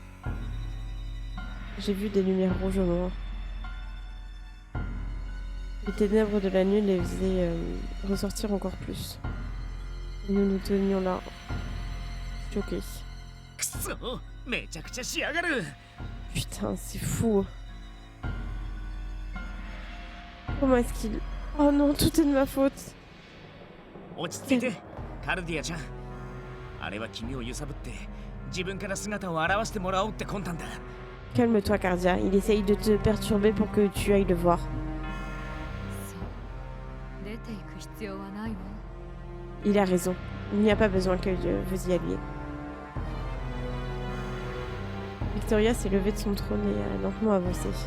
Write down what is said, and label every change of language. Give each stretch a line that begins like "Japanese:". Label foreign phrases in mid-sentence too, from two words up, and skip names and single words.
French: J'ai vu des lumières rouges au loin. Les ténèbres de la nuit les faisaient ressortir encore plus. Et nous nous tenions là, choqués. Putain, c'est fou. Comment est-ce qu'il... Oh non, tout est de ma faute.
Japanese: 落ち着いて、カルディアちゃん。あれは君を揺さぶって自分から姿を現してもらおうって魂胆だ。
French: Calme-toi, Cardia. Il essaye de te perturber pour que tu ailles le voir. Il a raison. Il n'y a pas besoin que vous y alliez. Victoria s'est levée de son trône et a lentement avancé.